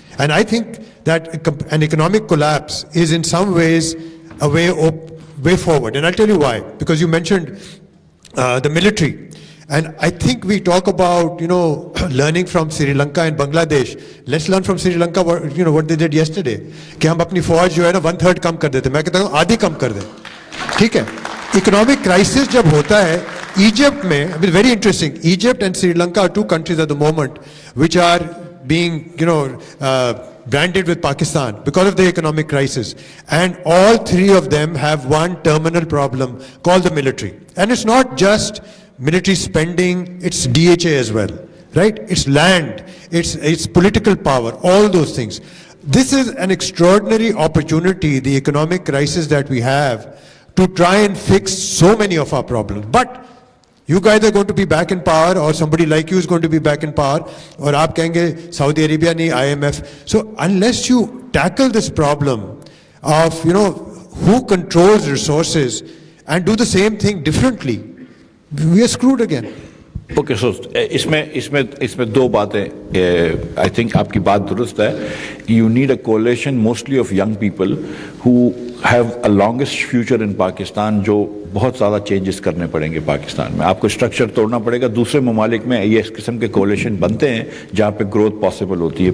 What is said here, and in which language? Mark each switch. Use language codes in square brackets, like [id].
[en] And I think that an economic collapse is in some ways a way forward. And I'll tell you why. Because you mentioned the military. And I think we talk about, learning from Sri Lanka and Bangladesh. Let's learn from Sri Lanka what they did yesterday. [ur] کہ ہم اپنی فوج جو ہے نا 1/3 کم کر دیتے. میں کہتا ہوں آدھی کم کر دیں. ٹھیک ہے. اکنامک کرائسس جب ہوتا ہے ایجپٹ میں, [en] very interesting, Egypt and Sri Lanka are 2 countries at the moment which are being, branded with Pakistan because of the economic crisis. And all 3 of them have one terminal problem called the military. And it's not just military spending, it's DHA as well, right? It's land, it's political power, all those things. This is an extraordinary opportunity, the economic crisis that we have, to try and fix so many of our problems. But you guys are going to be back in power, or somebody like you is going to be back in power, [ur] اور آپ کہیں گے Saudi Arabia نہیں IMF. [en] So unless you tackle this problem of, who controls resources and do the same thing differently, we are screwed again. [ur] Okay, سو اس میں 2 باتیں. [en] I think [ur] آپ کی بات درست ہے. [en] you need a coalition mostly of young people who have a longest future in Pakistan, [ur] جو بہت زیادہ چینجز کرنے پڑیں گے پاکستان میں. آپ کو اسٹرکچر توڑنا پڑے گا. دوسرے ممالک میں یہ اس قسم کے کولیشن بنتے ہیں جہاں پہ گروتھ پاسبل ہوتی ہے.